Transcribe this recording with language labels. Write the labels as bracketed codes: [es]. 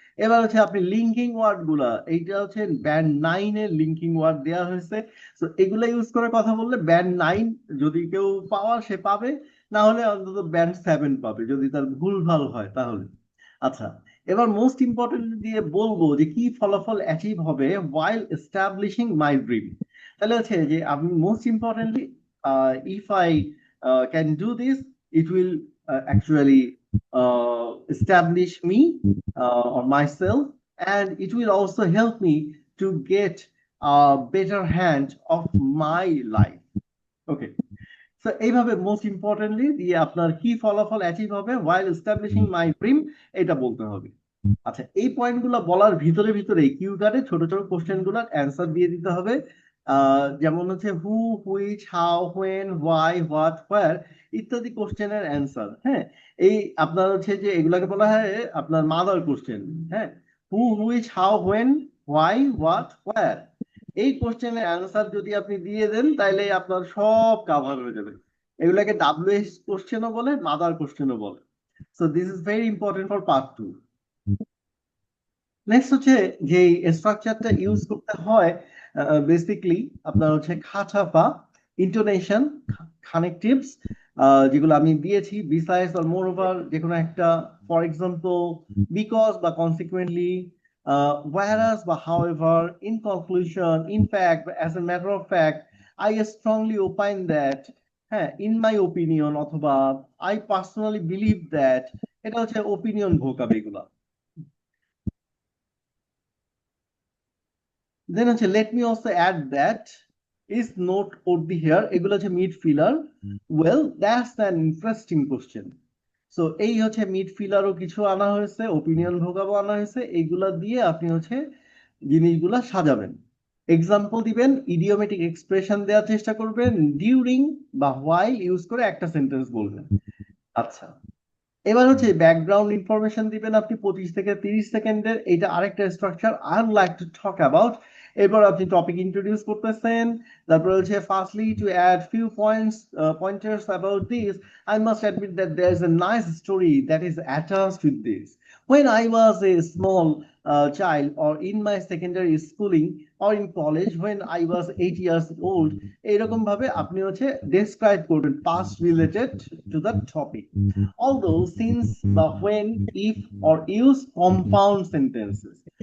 [bn] এবার হচ্ছে আপনি লিঙ্কিং ওয়ার্ড গুলা, এইটা হচ্ছে ব্যান্ড 9 এর লিঙ্কিং ওয়ার্ড দেওয়া হয়েছে। তো এগুলা ইউজ করে কথা বললে ব্যান্ড 9 যদি কেউ পাওয়ার সে পাবে, না হলে অন্তত ব্যান্ড 7 পাবে যদি তার ভুল ভাল হয় তাহলে। আচ্ছা, এবার মোস্ট ইম্পর্টেন্ট দিয়ে বলবো যে কি ফলাফল অ্যাচিভ হবে [en] while establishing my dream। [bn] তাহলে হচ্ছে যে আমি [en] Most importantly, if I can do this, it will actually establish me or myself, and it will also help me to get a better hand of my life. [bn] Okay, তো এইভাবে most importantly দিয়ে আপনার কি ফলাফল achieve হবে [en] while establishing my dream, [bn] এটা বলতে হবে। আচ্ছা, এই পয়েন্ট গুলা বলার ভিতরে ভিতরে কিউ কার্ডে ছোট ছোট কোশ্চেন গুলার অ্যান্সার দিয়ে দিতে হবে। যেমন হচ্ছে হু, which, how, when, why, what, হোয়ার ইত্যাদি কোশ্চেনের অ্যান্সার। হ্যাঁ, এই আপনার হচ্ছে যে এগুলাকে বলা হয় আপনার মাদার কোশ্চেন। হ্যাঁ, হু, which, how, when, why, what, হোয়ার, এই কোশ্চেনের অ্যান্সার যদি আপনি দিয়ে দেন তাহলে আপনার সব কাভার হয়ে যাবে। এগুলাকে ডাব্লিউএইচ কোশ্চেনও বলে, মাদার কোশ্চেনও বলে। [en] So this is very important for part 2। [bn] Next হচ্ছে যে স্ট্রাকচারটা ইউজ করতে হয়, বেসিকলি আপনার হচ্ছে খাচাপা, ইন্টোনেশন, কানেকটিভস, যেগুলো আমি দিয়েছি, বিসাইডস আর মোর ওভার যে কোনো একটা। [en] for example because বা consequently, whereas বা however, in conclusion, in fact, as a matter of fact, I strongly opine that, হ্যাঁ, in my opinion অথবা I personally believe that, [bn] এটা হচ্ছে ওপিনিয়ন ভোকাব এগুলা। [en] then হচ্ছে let me also add that, is note odd be here, [bn] এগুলো হচ্ছে mid filler. [en] Well that's an interesting question. [bn] So এই হচ্ছে মিড ফিলারও কিছু আনা হয়েছে, ওপিনিয়ন ভোকাবও আনা হয়েছে, এইগুলা দিয়ে আপনি হচ্ছে জিনিসগুলা সাজাবেন। এক্সাম্পল দিবেন, ইডিওমেটিক এক্সপ্রেশন দেওয়ার চেষ্টা করবেন, ডিউরিং বা হোয়াইল ইউজ করে একটা সেন্টেন্স বলবেন। আচ্ছা, এবার হচ্ছে ব্যাকগ্রাউন্ড ইনফরমেশন দিবেন আপনি 25 থেকে 30 সেকেন্ডের, এটা আরেকটা structure [en] I like to talk about. [bn] এরপর আপনি টপিক ইন্ট্রোডিউস করতেছেন, তারপর হচ্ছে [en] Firstly to add few pointers about this, I must admit that there is a nice story that is attached with this. When I was a small child, or in my secondary schooling, or in college when I was 8 years old, [bn] এরকম ভাবে আপনি হচ্ছে describe করবেন [en] past related to the topic। Although, since, but when, if, or use compound sentences.